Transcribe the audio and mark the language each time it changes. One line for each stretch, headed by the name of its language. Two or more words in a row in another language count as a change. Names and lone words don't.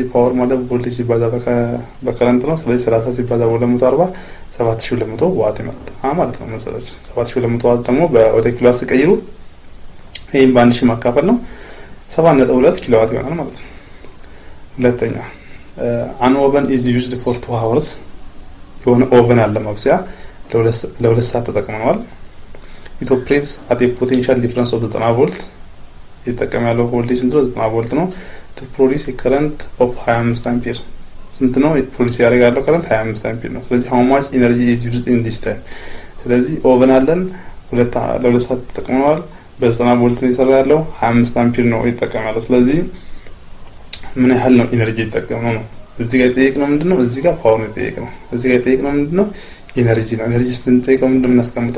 Amharic: ፓወር ማለት ቮልቴጅ ሲባዛ በከረንት ነው። ስለዚህ 30 ሲባዛ በ240 7200 ዋት ይመጣ ማለት ነው። መሰለች 7200 ዋት ደግሞ ወደ ኪሎዋት ሲቀይሩ ይሄን በ1000 ማካፈል ነው 7.2 ኪሎዋት ይሆናል ማለት ነው። ሁለተኛ
English: an oven is used for 2 hours።
Amharic: የሆነ ኦቨን አለ ማብሰያ ለሁለት ሰዓት ተጠቅመናል።
English: it operates at a potential difference of 90
Amharic: ቮልት። የተጠቀመ ያለው ቮልቴጅ ስንት ነው?
English: 90
Amharic: ቮልት ነው።
English: to produce a current of 25
Amharic: አምፒር ስንት ነው? ፕሮዲዩስ ያደርጋለው ከረንት 25 አምፒር ነው። ስለዚህ
English: how much energy is used in this time።
Amharic: ስለዚህ ኦቨን አለን ለሁለት ሰዓት ተጠቅመናል። በ90 ቮልት ነው የሰራ ያለው 25 አምፒር ነው የተጠቀመ ያለው። ስለዚህ ምን ያህል ነው ኢነርጂ የተጠቀመው ነው። እዚህ ጋር የጠየቅነው ምንድነው? እዚህ ጋር ፓወር ነው የጠየቅነው። እዚህ ጋር የጠየቅነው ምንድነው? ኢነርጂ ነው። ኢነርጂ ስንጠይቀው ምንድነው የምናስቀምጠው?